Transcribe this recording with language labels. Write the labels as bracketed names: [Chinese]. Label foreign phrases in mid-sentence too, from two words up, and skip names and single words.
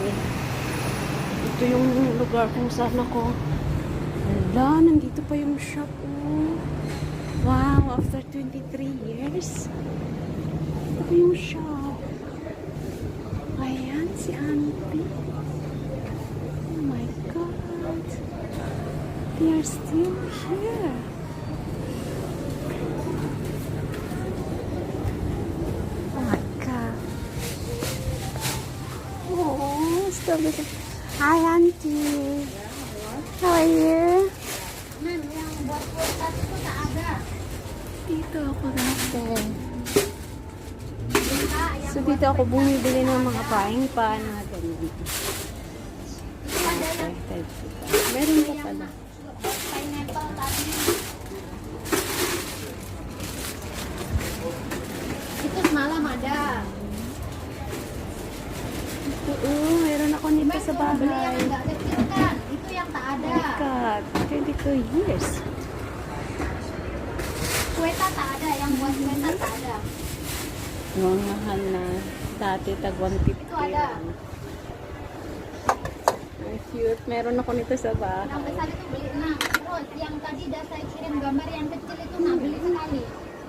[Filipino] Ito yung lugar kung saan ako. Wala, nandito pa yung shop. [English] Oh. Wow, after 23 years. [Filipino] Ito pa yung shop. Ayan, si Auntie. [English] Oh my God. They are still here. Oh my God. Oh, still looking. Hi, Auntie. How are you? [Filipino] Dito ako dati. So, dito ako bumibili ng mga paing pan na ganyan. Meron ka pala. [Malay] Itu semalam ada. [Filipino] Oo, meron ako nito sa [Malay] Beli yang [Filipino] bahay. [Malay] enggak kecil kan? Itu yang tak ada. [English] God, 22 years. [Malay] Kueta tak ada, yang buat kueta tak ada. [Filipino] Yung mahal na dati tag 150. [Malay] Itu ada. [Filipino] Ang cute. Meron ako nito sa bahay. [Malay] Yang besar itu beli 6. Terus yang tadi dah saya kirim gambar yang kecil itu nak beli sekali.